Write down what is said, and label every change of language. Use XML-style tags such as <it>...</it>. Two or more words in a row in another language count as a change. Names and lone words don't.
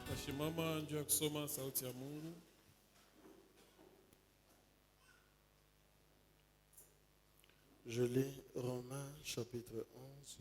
<sw>Simama njoo kusoma sauti ya Mungu.</sw> <fr>Je lis Romains chapitre 11.</fr>